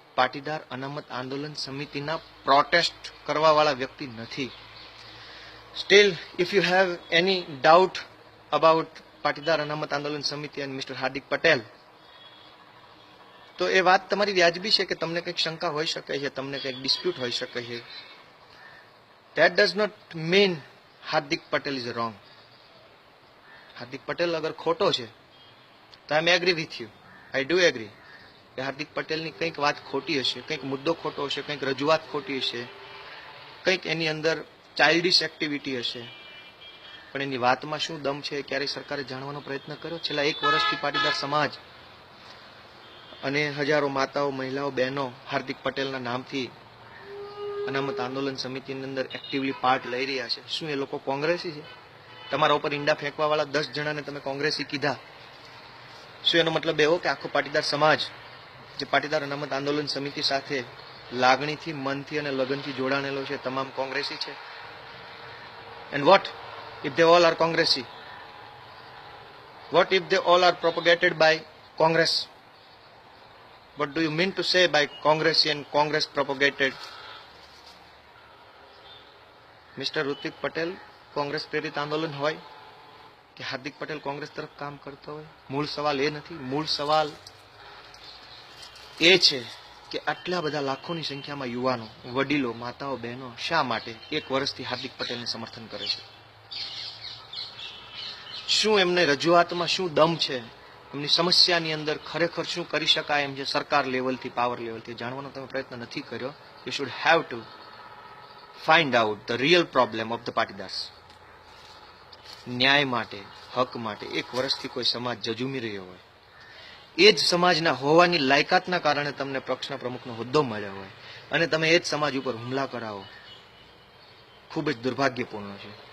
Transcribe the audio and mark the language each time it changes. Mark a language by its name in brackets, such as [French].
[Gujarati] પાટીદાર અનામત આંદોલન સમિતિના પ્રોટેસ્ટ કરવાવાળા વ્યક્તિ નથી. [English] still if you have any doubt about [Gujarati] Patidar અનામત આંદોલન સમિતિ એન્ડ મિસ્ટર હાર્દિક પટેલ, તો એ વાત તમારી વ્યાજબી છે કે તમને કંઈક શંકા હોઈ શકે છે, તમને કંઈક ડિસ્પ્યુટ હોઈ શકે છે. [English] That does not mean Hardik Patel is wrong. Hardik Patel [Gujarati] અગર ખોટો છે તો [English] I agree with you. I do agree [Gujarati] કે હાર્દિક પટેલની કંઈક વાત ખોટી હશે, કંઈક મુદ્દો ખોટો હશે, કંઈક રજૂઆત ખોટી હશે, કંઈક એની અંદર ચાઇલ્ડિશ એક્ટિવિટી હશે. પણ એની વાતમાં શું દમ છે ક્યારેય સરકારે જાણવાનો પ્રયત્ન કર્યો? છેલ્લા 1 વર્ષથી પાટીદાર સમાજ અને હજારો માતાઓ, મહિલાઓ, બહેનો હાર્દિક પટેલના નામથી અનામત આંદોલન સમિતિની અંદર એક્ટિવલી પાર્ટ લઈ રહ્યા છે. શું એ લોકો કોંગ્રેસી છે? તમારા ઉપર ઈંડા ફેંકવાવાળા 10 જણાને તમે કોંગ્રેસી કીધા. શું એનો મતલબ એવો કે આખો પાટીદાર સમાજ જે પાટીદાર અનામત આંદોલન સમિતિ સાથે લાગણીથી, મનથી અને લગનથી જોડાણેલો છે તમામ કોંગ્રેસી છે? [English] And what if they all are Congresi? What if they all are propagated by Congress? What do you mean to say by Congresi and Congress propagated? [Gujarati] Mister Hrithik Patel Congress પ્રેરિત આંદોલન હોય કે હાર્દિક પટેલ કોંગ્રેસ તરફ કામ કરતો હોય, મૂળ સવાલ એ નથી. મૂળ સવાલ એ છે કે આટલા બધા લાખોની સંખ્યામાં યુવાનો, વડીલો, માતાઓ, બહેનો શા માટે 1 વર્ષથી હાર્દિક પટેલને સમર્થન કરે છે? શું એમને રજૂઆતમાં શું દમ છે? એમની સમસ્યાની અંદર ખરેખર શું કરી શકાય એમ છે સરકાર લેવલથી, પાવર લેવલથી જાણવાનો તમે પ્રયત્ન નથી કર્યો. [English] You should have to find out the real problem of the Patidars. [Gujarati] ન્યાય માટે, હક માટે 1 વર્ષથી કોઈ સમાજ જજુમી રહ્યો હોય, એ જ સમાજના હોવાની લાયકાતના કારણે તમને પક્ષના પ્રમુખનો હોદ્દો મળ્યો હોય અને તમે એ જ સમાજ ઉપર હુમલા કરાવો, ખૂબ જ દુર્ભાગ્યપૂર્ણ છે.